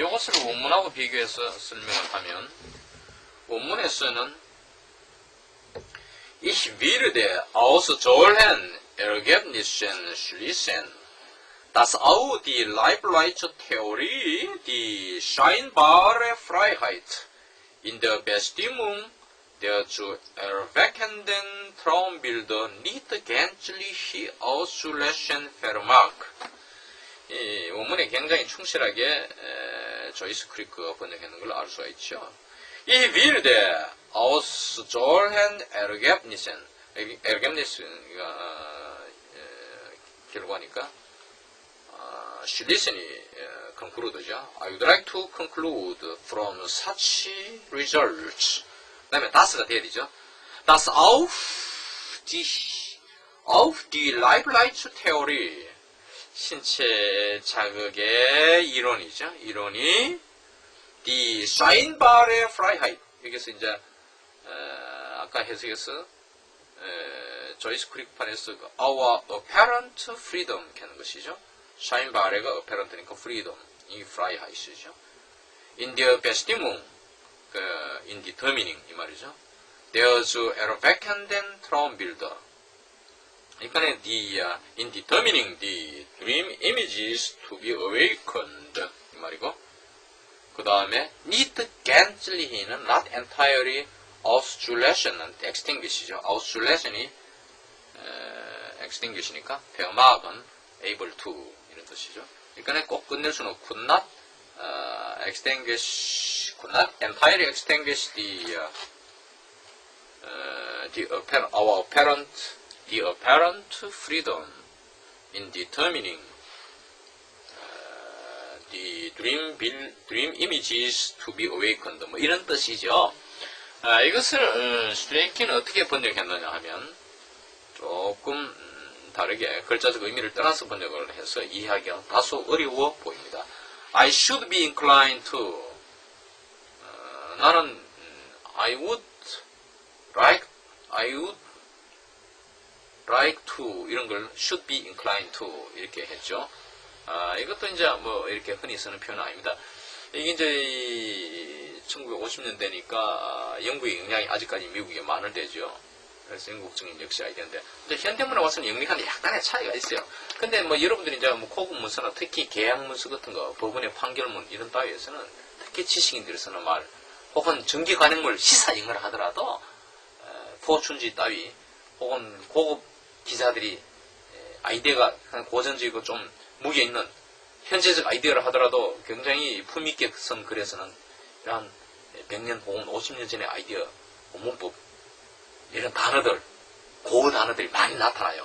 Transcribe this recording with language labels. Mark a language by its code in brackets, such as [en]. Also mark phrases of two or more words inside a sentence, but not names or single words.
[ko] 이것을 원문하고 비교해서 설명을 하면, 원문에서는 [de] Ich werde aussolchen Ergebnissen schließen, dass auch die leibliche Theorie, die scheinbare Freiheit in der Bestimmung der zu erweckenden Traumbilder nicht gänzlich auszulöschen vermag. [ko] 이 원문에 굉장히 충실하게 조이스 크리크가 번역하는 걸 알 수가 있죠. [de] Ich werde aussolchen Ergebnissen, [ko] Ergebnis가 결과니까, schließen이 conclude죠. [en] I would like to conclude from such results. [ko] 그 다음에 das가 돼야 되죠. [de] Das auf die leibliche Theorie, [ko] 신체 자극의 이론이죠. [de] 이론이 die scheinbare Freiheit, [ko] 여기서 이제 아까 해석에서 조이스 크릭판에서 [en] our apparent freedom [ko] 하는 것이죠. scheinbare가 apparent니까 freedom, 이 Freiheit이죠. [de] in der Bestimmung, [ko] indetermining 이 말이죠. [de] der zu erweckenden Traumbilder, [en] 그러니까 in determining the dream images to be awakened [ko] 이 말이고, 그 다음에 [de] nicht gänzlich는 [en] not entirely auszulöschen, extinguish죠. [ko] auszulöschen이 extinguish니까 vermag은 [en] able to [ko] 이런 뜻이죠. 그러니까 꼭 끝낼 수는 [en] could not extinguish, could not entirely extinguish our apparent freedom in determining the dream images to be awakened, [ko] 뭐 이런 뜻이죠. 이것을 스트레이키는 어떻게 번역했느냐 하면 조금 다르게 글자적 의미를 떠나서 번역을 해서 이해하기가 다소 어려워 보입니다. [en] I should be inclined to, 나는 I would like to [ko] 이런 걸 [en] should be inclined to [ko] 이렇게 했죠. 이것도 이제 뭐 이렇게 흔히 쓰는 표현은 아닙니다. 이게 이제 1950년대니까 영국의 영향이 아직까지 미국에 많을 때죠. 그래서 영국적인 역시 아이디어인데, 현대문에 와서는 영리한 약간의 차이가 있어요. 근데 뭐 여러분들이 이제 뭐 고급 문서나 특히 계약 문서 같은 거, 법원의 판결문 이런 따위에서는 특히 지식인들이 쓰는 말, 혹은 정기 관행물 시사 영어를 하더라도 포춘지 따위, 혹은 고급 기자들이 아이디어가 고전적이고 좀 무게 있는 현재적 아이디어를 하더라도 굉장히 품있게 쓴 글에서는 이런 100년 혹은 50년 전의 아이디어, 문법, 이런 단어들, 고어 단어들이 많이 나타나요.